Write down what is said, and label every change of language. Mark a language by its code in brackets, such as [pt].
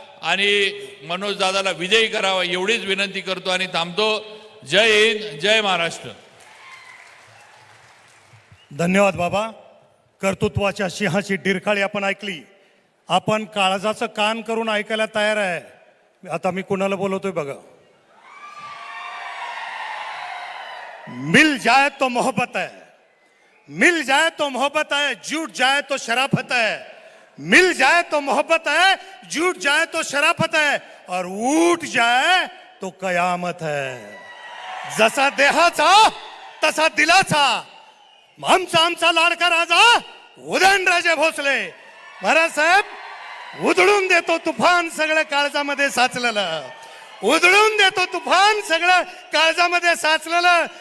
[mr] आणि मनोज दादाला विजयी करावा एवढीच विनंती करतो आणि थांबतो. जय हिंद, जय महाराष्ट्र. धन्यवाद बाबा. कर्तृत्वाच्या सिंहाची डिरकाळी आपण ऐकली. आपण काळजाचं कान करून ऐकायला तयार आहे. आता मी कुणाला बोलवतोय बघा. [hi] मिल जाए तो मोहब्बत है, मिल जाए तो मोहब्बत है, जुट जाए तो शराफत है. मिल जाए तो मोहब्बत है, जुट जाए तो शराफत है, और उठ जाए तो कयामत है. [mr] जसा देहाचा तसा दिलाचा, आमचा लाडका राजा उदयनराजे भोसले महाराज साहेब उधळून देतो तुफान सगळं काळजामध्ये साचलेलं, उधळून देतो तुफान सगळं काळजामध्ये साचलेलं.